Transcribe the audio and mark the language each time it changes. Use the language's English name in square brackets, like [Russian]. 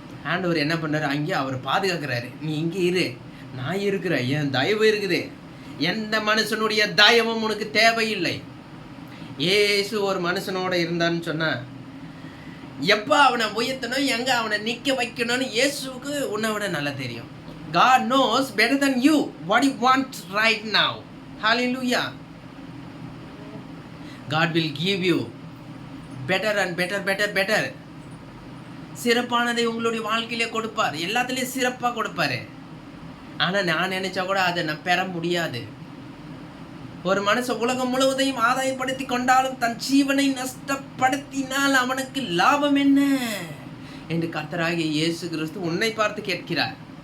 [Tamil] ஆண்டவர் என்ன பண்ணுறாரு, அங்கேயே அவர் பாதுகாக்கிறாரு. நீ இங்கே இரு, நான் இருக்கிறேன், என் தயவு இருக்குது. எந்த மனுஷனுடைய தயவும் உனக்கு தேவையில்லை. இயேசு ஒரு மனுஷனோட இருந்தான்னு சொன்னா எப்போ அவனை உயர்த்தணும், எங்க அவனை நிக்க வைக்கணும்னு இயேசுவுக்கு உன்னை விட நல்லா தெரியும். [English] God knows better than you what you want right now. Hallelujah. God will give you better and better. [Tamil] சிறப்பானதை உங்களுடைய வாழ்க்கையிலே கொடுப்பார். எல்லாத்துலேயும் சிறப்பாக கொடுப்பாரு. ஆனால் நான் நினைச்சா கூட அதை நான் பெற முடியாது. ஒரு மனுஷன் உலகம் முழுவதையும் ஆதாயப்படுத்தி கொண்டாலும் தன் ஜீவனை நஷ்டப்படுத்தினால் அவனுக்கு லாபம் என்ன என்று கர்த்தராகிய இயேசு கிறிஸ்து உன்னை பார்த்து கேட்கிறார்.